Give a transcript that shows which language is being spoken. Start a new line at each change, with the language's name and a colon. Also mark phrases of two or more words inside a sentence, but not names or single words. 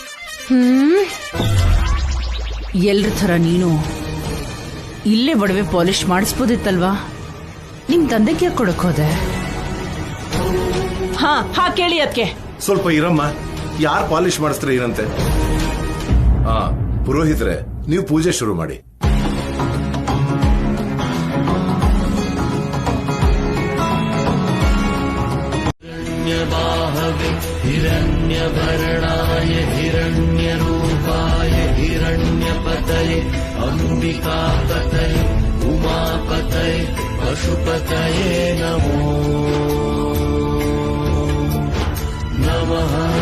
Kannada: ಎಲ್ರ ಥರ ನೀನು ಇಲ್ಲೇ ಒಡವೆ ಪಾಲಿಶ್ ಮಾಡಿಸ್ಬೋದಿತ್ತಲ್ವಾ? ನಿಮ್ ತಂದೆಗೆ ಯಾಕೆ ಕೊಡಕ್ ಹೋದೆ? ಹಾ ಕೇಳಿ ಅದಕ್ಕೆ. ಸ್ವಲ್ಪ ಇರಮ್ಮ, ಯಾರು ಪಾಲಿಶ್ ಮಾಡಿಸ್ತಾರೆ ಏನಂತೆ. ಪುರೋಹಿತ್ರೆ, ನೀವು ಪೂಜೆ ಶುರು ಮಾಡಿ.
Sanskrit: हिरण्यवर्णाय हिरण्यरूपाय हिरण्यपतये अंबिकापतये उमापतये पशुपतये नमो नमः।